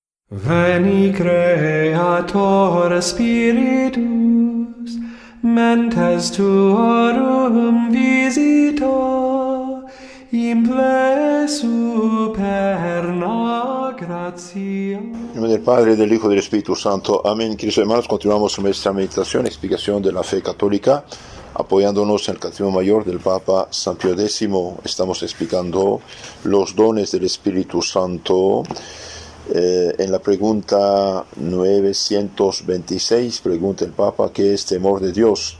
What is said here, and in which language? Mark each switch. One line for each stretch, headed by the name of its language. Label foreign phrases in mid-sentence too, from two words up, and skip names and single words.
Latin: Veni Creator Spiritus, mentes tuorum visita, imple superna gratia.
Spanish: En nombre del Padre, del Hijo y del Espíritu Santo. Amén. Queridos hermanos, continuamos nuestra meditación, explicación de la fe católica, apoyándonos en el Catecismo Mayor del Papa San Pío X. Estamos explicando los dones del Espíritu Santo. En la pregunta 926 pregunta el Papa ¿qué es temor de Dios?